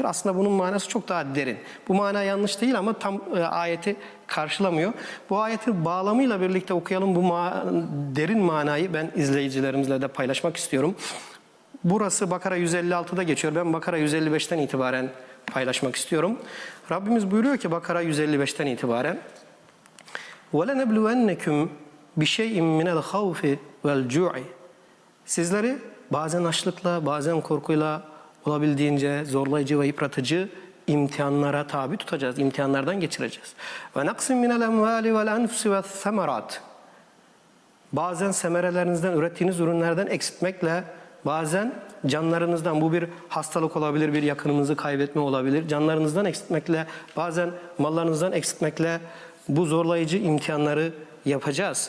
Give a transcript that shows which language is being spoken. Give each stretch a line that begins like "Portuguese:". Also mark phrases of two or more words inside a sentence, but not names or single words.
Turkish: Aslında bunun manası çok daha derin. Bu mana yanlış değil ama tam ayeti karşılamıyor. Bu ayetin bağlamıyla birlikte okuyalım bu derin manayı ben izleyicilerimizle de paylaşmak istiyorum. Burası Bakara 156'da geçiyor. Ben Bakara 155'ten itibaren paylaşmak istiyorum. Rabbimiz buyuruyor ki Bakara 155'ten itibaren
Arabic: وَلَنَبْلُوَنَّكُمْ بِشَيْءٍ مِنَ الْخَوْفِ وَالْجُوعِ.
Turkish: Sizleri bazen açlıkla, bazen korkuyla, olabildiğince zorlayıcı ve yıpratıcı imtihanlara tabi tutacağız. İmtihanlardan geçireceğiz.
Arabic: وَنَقْسِمْ مِنَ الْاَمْوَالِ وَالْاَنْفُسِ وَالثَّمَرَاتِ.
Turkish: Bazen semerelerinizden, ürettiğiniz ürünlerden eksiltmekle, bazen canlarınızdan, bu bir hastalık olabilir, bir yakınımızı kaybetme olabilir. Canlarınızdan eksiltmekle, bazen mallarınızdan eksiltmekle bu zorlayıcı imtihanları yapacağız.